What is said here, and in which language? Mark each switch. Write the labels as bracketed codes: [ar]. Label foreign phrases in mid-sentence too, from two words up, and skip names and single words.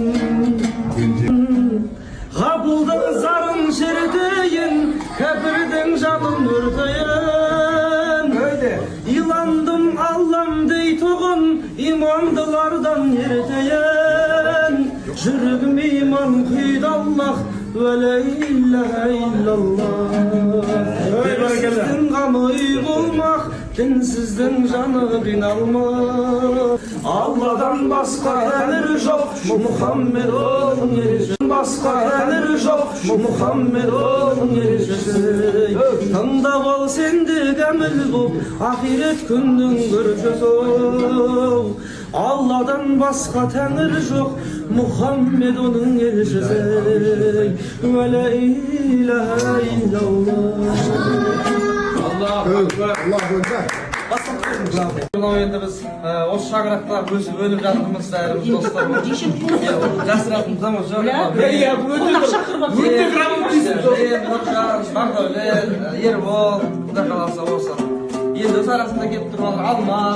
[kk] Ғапылдың зарын шертейін, кәпірдің жанын өртейін. Иландым Аллам дейтұғын, имандылардан ертейін. Жүрегім иман құйды Аллах, [ar] ولا إله إلا الله. [kk] Дінсіздің қамы үй болмақ, дінсіздің жаны қиналмақ. Алладан басқа тәңір жоқ, Мұхаммед оның елшісі. Басқа тәңір жоқ, Мұхаммед оның елшісі. Тыңдап ал сенде кәміл боп, ақирет күндің көршісі. Алладан басқа тәңір жоқ, Мұхаммед оның елшісі. [ar] ولا إله إلا الله. الله أكبر. [kk] Мынау енді біз осы шаңырақта өсіп өніп жатырмыз бәріміз достар. Жасыратынымыз ama жоқ. Өте грамотныйсың. Бақдәулет, Ербол, құдай қаласа осы. Енді өз арасында келіп тұрған Алмас.